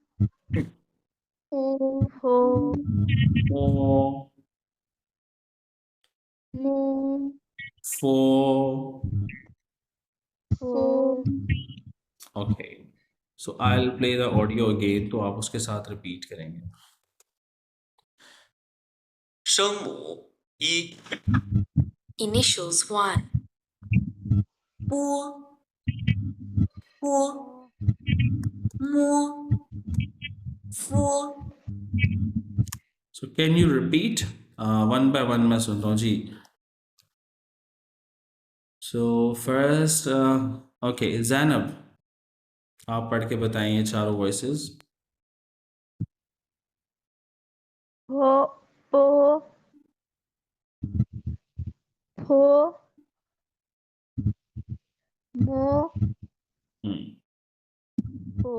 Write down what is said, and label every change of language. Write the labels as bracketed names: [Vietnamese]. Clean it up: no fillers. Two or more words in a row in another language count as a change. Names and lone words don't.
[Chinese] फो, फो, ओ, मो, फो। फो। [English] Okay, so I will play the audio again, [Hindi] तो आप उसके साथ रिपीट करेंगे। [Chinese] 声母一， [English] Initials 1, [Chinese] 波，波，摸，佛， [English] So can you repeat one by one? [Hindi] मैं सुन रहा हूँ जी। [English] So first, okay, [Hindi] Zainab, आप पढ़ के बताइए चारों वॉइसेस। [Chinese] 佛，坡，佛，摸，佛.